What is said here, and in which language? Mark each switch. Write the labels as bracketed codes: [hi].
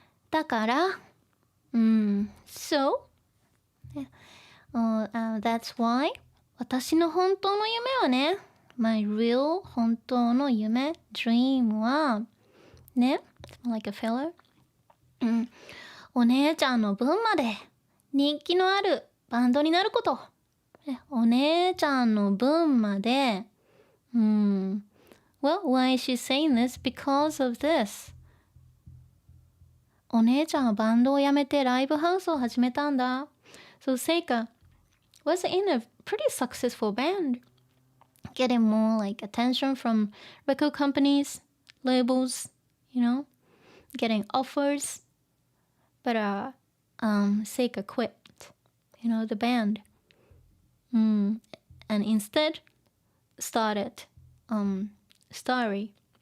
[ja] だから、 [en] So, that's why [ja] 私の本当の夢はね、 [en] My real [ja] 本当の夢 [en] dream [ja] はね。 [en] like a filler. [ja] お姉ちゃんの分まで人気のあるバンドになること。お姉ちゃんの分まで。 [en] Well, why is she saying this? Because of this. [ja] お姉ちゃんはバンドを辞めてライブハウスを始めたんだ。 [en] So Seika was in a pretty successful band, getting more like attention from record companies, labels, getting offers. But Seika quit, the band, and instead started Starry.